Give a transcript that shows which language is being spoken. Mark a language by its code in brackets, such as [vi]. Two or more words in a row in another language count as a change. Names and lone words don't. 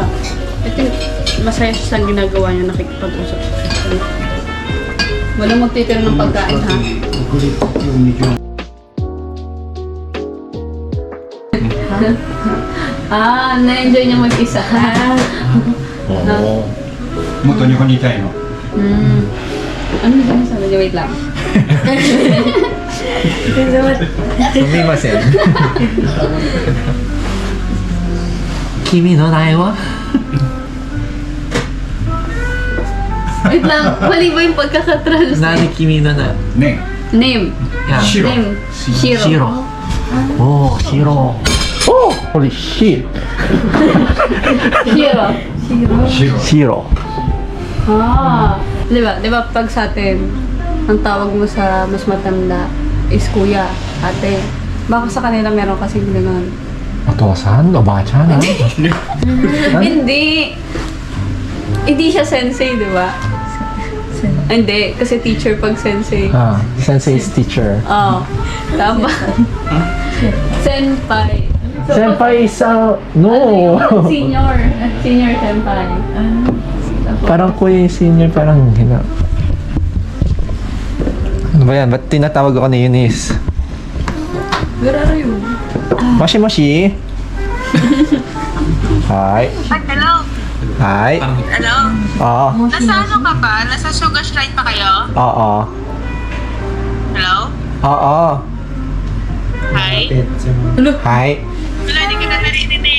[tl] I think masaya siya sa ginagawa niya, nakikipag-usap sa siya. Walang magtitira ng pagkain, ha? Na-enjoy niya mag-isa. Oo. [ja] もっと日本にいたいの。 [tl] Ano yung sabi niya? Wait lang. [ja] すみません. 君の名は? [tl] Wait lang. Mali ba yung pagkakatranslate? [ja] 何、君の名? ね。 [en] Name. Yeah. [ja] シロ。 [en] Name. Shiro. Shiro. Oh, Shiro. Oh, holy shit. Shiro. [ja] シロ。 Shiro. Ah. [tl] Di ba pag sa atin, ang tawag mo sa mas matanda is kuya, ate. Baka sa kanila meron kasing gano'n. [ja] お父さん、おばちゃん、は? [tl] Hindi. Hindi siya sensei, di ba? Hindi, kasi teacher pag sensei. [en] Ah, sensei's teacher. [tl] Oo. Tama. Senpai. [en] Senpai is, no. Senior. Senior senpai. [tl] Parang kuya yung senior, parang hina. Ano ba yan? Ba't tinatawag ako ni Eunice? [en] Where are you? [ja] もしもし? [en] Hi. Hello? Hi. Hello? [tl] Oo. Nasa ano ka ba? Nasa Sugar Shrine pa kayo? Oo. [en] Hello? [tl] Oo. [en] Hi? Hi. [tl] Wala, hindi ka na narinig.